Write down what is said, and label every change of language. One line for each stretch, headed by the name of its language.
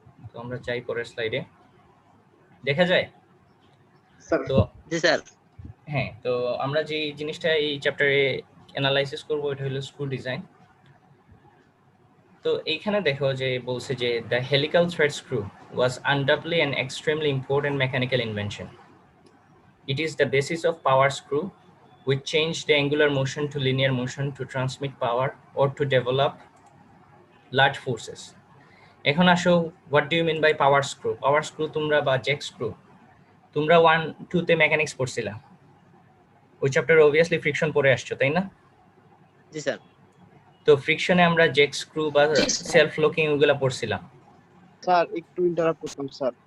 Bangla: তো আমরা চাই পরের স্লাইডে দেখা যায়। তো জি স্যার। হ্যাঁ, তো আমরা যে জিনিসটা এই চ্যাপ্টারে অ্যানালাইসিস করব এটা হলো স্ক্রু ডিজাইন। তো এইখানে দেখো যে বলছে যে
English: The helical thread screw was undoubtedly an extremely important mechanical invention. It is the basis of power screw, which changed the angular motion to linear motion to transmit power or to develop large forces.
Bangla: এখন আসো,
English: what do you mean by power screw?
Bangla: Power screw তোমরা বা Jack screw তোমরা 1-2 তে mechanics পড়ছিলা, ওই চ্যাপ্টারে obviously friction পড়ে আসছো, তাই না? জি স্যার। তো ফ্রিকশনে আমরা জ্যাক স্ক্রু বা সেলফ লকিং ওগুলা পড়ছিলাম। স্যার একটু ইন্টারাপ্ট করতাম স্যার।